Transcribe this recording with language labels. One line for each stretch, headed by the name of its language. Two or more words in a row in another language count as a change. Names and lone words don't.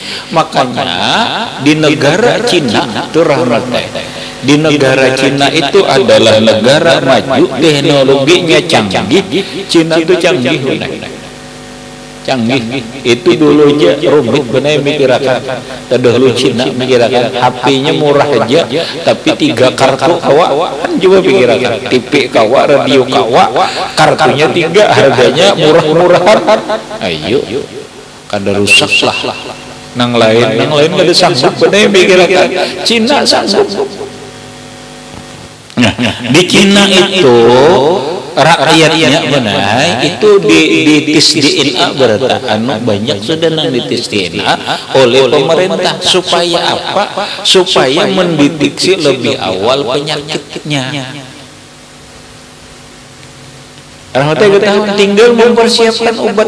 Indonesian: Makanya di negara Cina itu rahmatnya. Di negara Cina itu adalah negara maju, teknologinya canggih. Cina itu canggih.
Banjar: Canggih itu dulu aja rumit benar mikirakan. Terdahulu Cina mikirakan HP-nya murah aja, tapi 3 kartu kawa kan juga pikirakan. TV kawa, radio kawa, kartunya 3, harganya murah-murahan. Ayo, kada rusak lah. Nang lain kada sanggup benar mikirakan.
Indonesian: Cina sanggup. Nah, di Cina itu rakyatnya benar itu di tes DNA berarti banyak sudah nang di tes DNA oleh pemerintah supaya apa? Supaya mendeteksi lebih awal penyakitnya. Rahmatnya ketahuan tinggal mempersiapkan obat.